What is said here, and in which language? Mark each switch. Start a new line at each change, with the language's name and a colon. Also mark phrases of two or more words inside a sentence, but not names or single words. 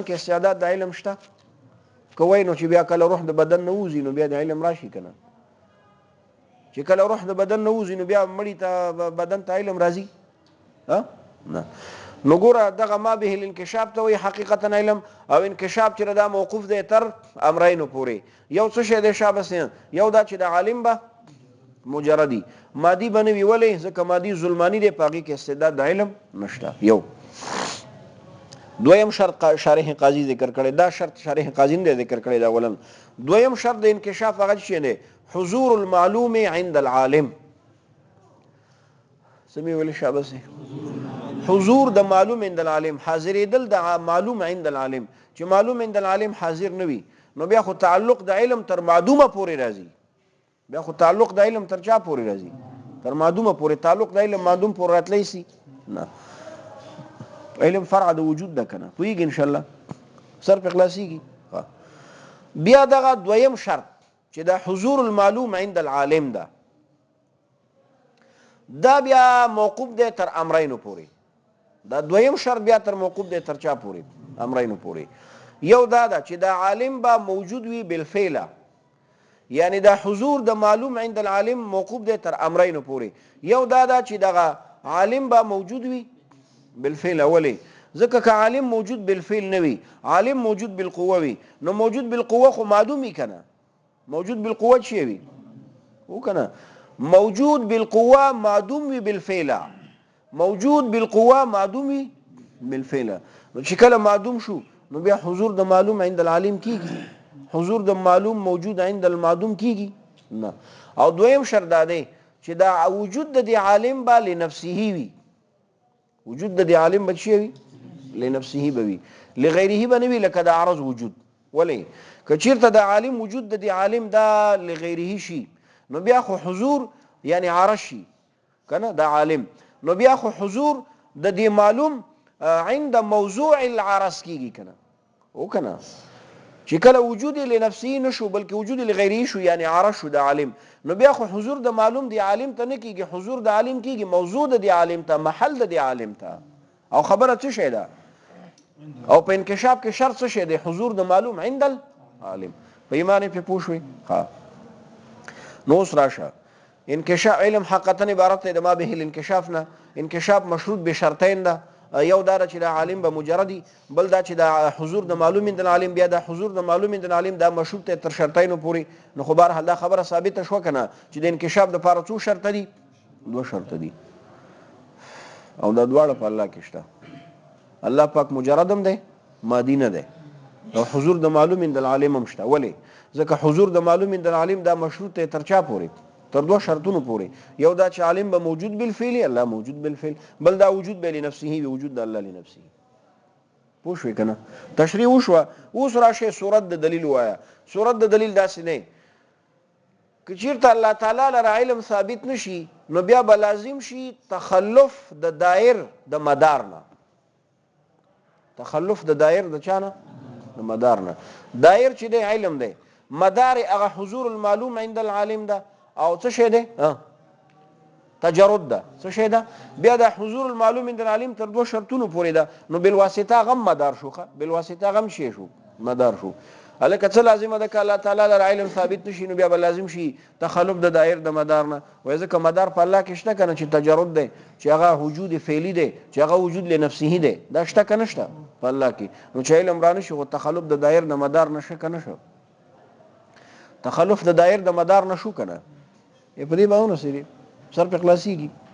Pashto: کې استعداد د علم شته کوی نو چې بیا کله روح د بدن نه وځي نو بیا د علم راشي کنه چې کله روح د بدن نه وځي نو بیا مړی ته بدن ته علم راځي نه نو ګوره دغه
Arabic: ما به الانکشاف
Pashto: ته وایي حقیقتا علم او انکشاف چې دا موقوف دی تر امرینو پورې یو څه شی دی شابس یو دا چې د عالم به مجردي مادي به نه وي ولې ځکه مادي ظلمانی دی په هغې کې استعداد د علم نشته یو دویم شرط شارح قاضي ذکر کړی دا شرط شارح قاضي نه ذکر کړی دا اولا دویم شرط د انکشاف هغه شی دی
Arabic: حضور المعلوم عند العالم
Pashto: سمې ولې شابس حضور د معلوم
Arabic: عند العالم
Pashto: حاضرېدل د معلوم
Arabic: عند العالم
Pashto: چې
Arabic: معلوم عند العالم
Pashto: حاضر نه وي نو بیا خو تعلق د علم تر معدومه پورې راځي بیا خو تعلق د علم تر چا پورې راځي تر معدومه پورې تعلق د علم معدوم پورې راتلی سي نه علم فرع د وجود ده کنه پوهیږي
Arabic: ان شاء الله
Pashto: سر په خلاصیږي بیا دغه دویم شرط چې دا
Arabic: حضور المعلوم عند العالم
Pashto: ده دا بیا موقوف دی تر امرینو پورې دا دویم شرط بیا تر موقوف دی تر چا پورې امرینو پورې یو دا ده چې دا عالم به موجود وي بالفعل یعنی دا حضور د معلوم
Arabic: عند العالم
Pashto: موقوف دی تر امرینو پورې یو دا ده چې دغه عالم به موجود وي بالفعل اولی ځکه که عالم
Arabic: موجود بالفعل
Pashto: نه وي عالم
Arabic: موجود بالقوه
Pashto: وي نو
Arabic: موجود بالقوه
Pashto: خو معدوم وي کنه
Arabic: موجود بالقوه
Pashto: چی وي او کنه
Arabic: موجود بالقوه معدوم
Pashto: وي بالفعل
Arabic: موجود بالقوه معدوم
Pashto: وي بالفعل نو چې کله معدوم شو نو بیا حضور د معلوم
Arabic: عند العالم
Pashto: کیږي حضور د معلوم
Arabic: موجود عند المعدوم
Pashto: کیږي نه او دویم شرط دا دی چې دا وجود د عالم با لنفسه وي وجود د عالم بچي وي لنفسه به وي لغیره به نه وي لکه د عرض وجود ولې که چیرته د عالم وجود د عالم دا لغیره شي نو بیا خو حضور یعنی عرض شي کنه د عالم نو بیا خو حضور د دې معلوم
Arabic: عند موضوع العرض
Pashto: کیږي کنه او کنه چې کله وجود لنفسه نشو بلکې وجود لغیره شو یعنی عرض شو د عالم نو بیا خو حضور د معلوم دی عالم ته نه کیږي حضور د عالم کیږي موضوع د عالم ته محل د عالم ته او خبره څه شي ده او په انکشاف کې شرط څه شي ده حضور د معلوم
Arabic: عند العالم
Pashto: په ایمان په پوښوي ها نو راشه انکشاف علم حقیقتا عبارت دی د
Arabic: ما به الانکشاف
Pashto: نه انکشاف
Arabic: مشروط به شرطین
Pashto: ده یو دا چې د عالم به مجردي بل دا چې د حضور د معلوم
Arabic: عند العالم
Pashto: بیا د حضور د معلوم
Arabic: عند العالم
Pashto: دا مشروط تر شرطینو پورې نو خو بهرحال دا خبره ثابته شو کنه چې د انکشاف د لپاره څو شرط دي دوه شرط دي او دا دواړه په الله کې شته الله پاک مجردم دی مادي نه دی او حضور د معلوم
Arabic: عند العالم
Pashto: هم شته ولې ځکه حضور د معلوم
Arabic: عند العالم
Pashto: دا مشروط تر چا پورې تر دوه شرطونو پورې یو دا چې عالم به
Arabic: موجود بالفعل
Pashto: الله
Arabic: موجود بالفعل
Pashto: بل دا وجود به لنفسه وجود د الله لنفسه پوه شوې کنه تشریح وشوه اوس راشه صورت د دلیل وایا صورت د دلیل داسې نه که چیرته الله تعالی لره علم ثابت نشي نو بیا به لازم شي تخلف د دایر د مدار نه تخلف د دایر د چانه د مدار نه دایر چې دی علم دی مدار هغه
Arabic: حضور المعلوم عند
Pashto: العالم ده او څه شی دی تجرد ده څه شی ده بیا د
Arabic: حضور المعلوم عند العلم
Pashto: تر دوه شرطونو پورې ده نو بالواسطه غم مدار شوخه بالواسطه غم شي شو مدار شو الکه څه لازمه ده ک الله تعالی لپاره علم ثابت نشي نو بیا به لازم شي تخلف د دایر د مدار نه وای ځکه مدار په الله کې شته کنه چې تجرد ده چې هغه وجود فعلی ده چې هغه وجود لنفسه ده دا شته کنه شته په الله کې نو چې علم رانه شي او تخلف د دایر د مدار نشه کنه شو تخلف د دایر د مدار نشو کنه په دې باندې سری سر په خلاصيږي